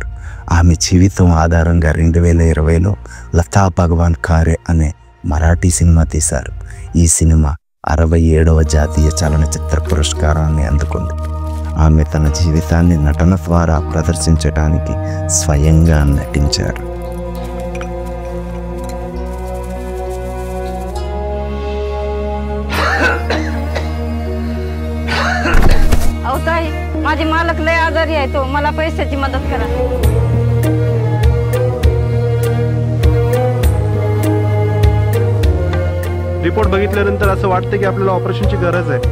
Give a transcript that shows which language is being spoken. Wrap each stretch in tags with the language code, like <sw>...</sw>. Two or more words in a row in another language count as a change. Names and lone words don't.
<te>ఆమె జీవితం ఆధారంగా 2020లో లతా భగవాన్ ఖారే అనే మరాఠీ సినిమా తీశారు. ఈ సినిమా 67వ జాతీయ చలనచిత్ర పురస్కారాన్ని అందుకుంది. ఆమె తన జీవితాన్ని నటన ద్వారా ప్రదర్శించడానికి స్వయంగా నటించారు.</te> <mr>माझे मालक लय आजारी आहे, तो मला पैशाची मदत करा. रिपोर्ट बघितल्यानंतर असं वाटतं की आपल्याला ऑपरेशनची गरज आहे.</mr>